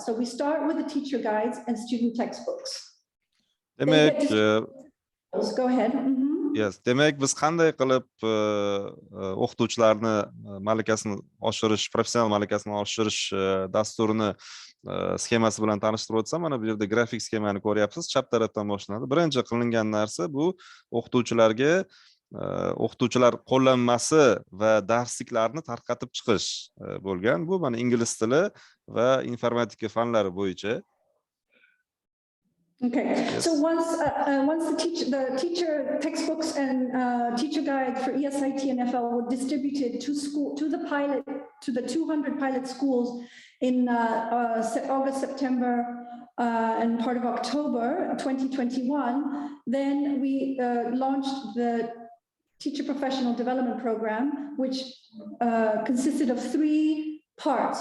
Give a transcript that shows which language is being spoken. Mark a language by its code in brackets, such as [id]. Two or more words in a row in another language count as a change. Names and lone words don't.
[en] So we start with the teacher guides and student textbooks. [uz] Demek, [en] Go ahead. yes, [uz] demek biz qanday qilib o'qituvchilarni malakasini oshirish, professional malakasini oshirish dasturini sxemasi bilan tanishtirib o'tsam, mana bu yerda grafik sxemani ko'ryapsiz, chap tarafdan boshlanadi. Birinchi qilingan narsa bu o'qituvchilarga o'qituvchilar qo'llanmasi va darsliklarni tarqatib chiqish bo'lgan. Bu mana ingliz tili va informatika fanlari bo'yicha. [en] Okay, so once the teacher textbooks and teacher guides for ESIT and FL were distributed to the 200 pilot schools in August, September, and part of October 2021, then we launched the Teacher Professional Development Program, which consisted of 3 parts.